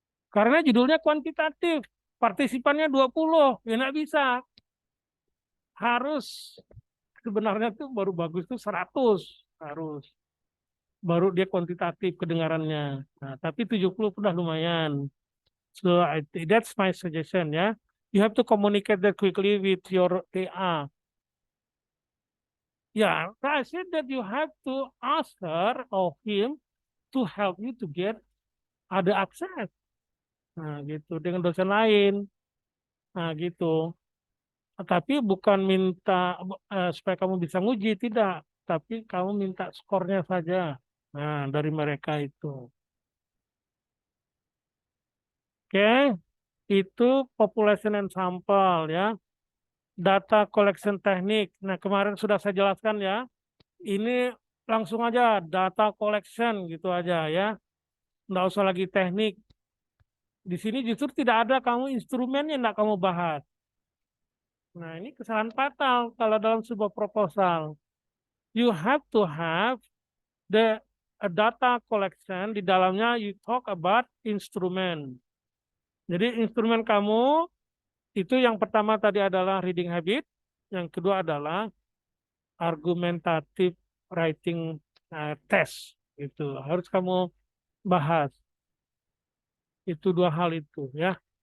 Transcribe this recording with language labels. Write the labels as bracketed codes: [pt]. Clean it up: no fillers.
[id] Karena judulnya kuantitatif. Partisipannya 20, ya nggak bisa. Harus, sebenarnya tuh baru bagus tuh 100. Harus. Baru dia kuantitatif kedengarannya. Nah, tapi 70 udah lumayan. [en] So that's my suggestion ya. You have to communicate that quickly with your TA. Yeah, I said that you have to ask her or him to help you to get [id] ada akses. Nah, gitu dengan dosen lain. Nah, gitu. Tapi bukan minta supaya kamu bisa nguji, tidak. Tapi kamu minta skornya saja. Nah, dari mereka itu. Oke, itu population and sample ya. Data collection teknik. Nah, kemarin sudah saya jelaskan ya. Ini langsung aja data collection gitu aja ya. Nggak usah lagi teknik. Di sini justru tidak ada kamu instrumennya nggak kamu bahas. Nah, ini kesalahan fatal kalau dalam sebuah proposal. [en] You have to have the data collection, [id] di dalamnya [en] you talk about instrument. [id] Jadi instrumen kamu itu yang pertama tadi adalah reading habit, yang kedua adalah argumentative writing test. Itu harus kamu bahas. Itu 2 hal itu ya.